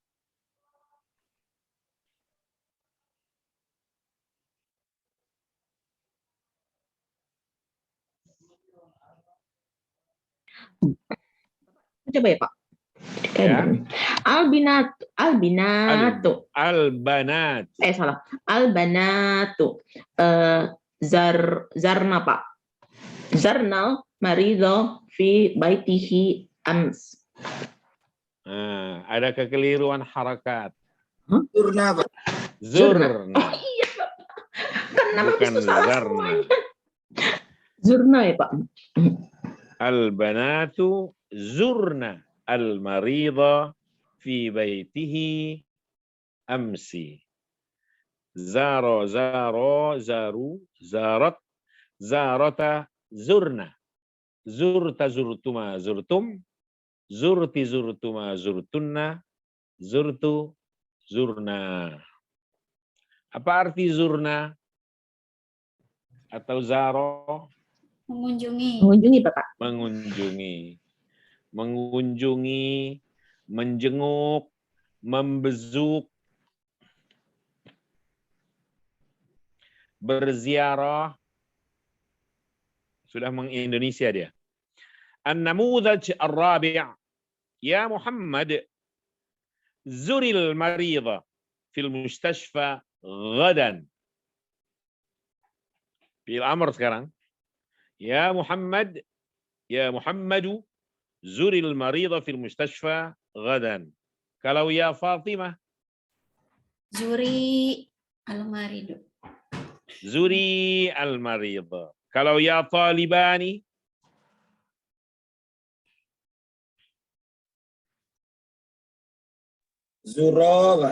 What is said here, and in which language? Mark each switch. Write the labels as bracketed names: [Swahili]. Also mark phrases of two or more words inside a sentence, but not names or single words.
[Indonesian] Coba ya Pak. Ya. [Arabic] البناتُ. البنات. [Indonesian] Salah. [Arabic] البناتُ زرنا [Indonesian] Pak. [Arabic] زرنا المريضَ في بيته أمس. [Indonesian] Nah, ada kekeliruan harakat. Zurna, Pak. [Arabic] زُرْنَ. [Indonesian] Oh iya Pak. Kan nama Bukan itu salah [Arabic] زرنا. [Indonesian] semuanya. Zurna ya Pak. [Arabic] البناتُ زُرْنَ المريضَ في بيتِهِ أمسِ. زارَ زاروا زارتْ زارتا زُرْنَ. زُرْتَ زُرْتُما زُرْتُم. زُرْتِ زُرْتُما زُرْتُنَّ. زُرْتُ زُرْنا. [Indonesian] Apa arti zurna? Atau zaro? Mengunjungi. Mengunjungi Bapak. Mengunjungi. Mengunjungi, menjenguk, membezuk, berziarah. Sudah meng-Indonesia dia. [Arabic] النموذج الرابع'. يا محمد زُرِ المريضَ في المستشفى غدًا. فعل أمر sekarang. يا محمد يا محمدُ زُرِ المريضَ في المستشفى غدًا. [Indonesian] Kalau ya Fatimah, [Arabic] زوري المريضُ. زوري المريضَ. [Indonesian] Kalau ya talibani, [Arabic] Zuro, Pak.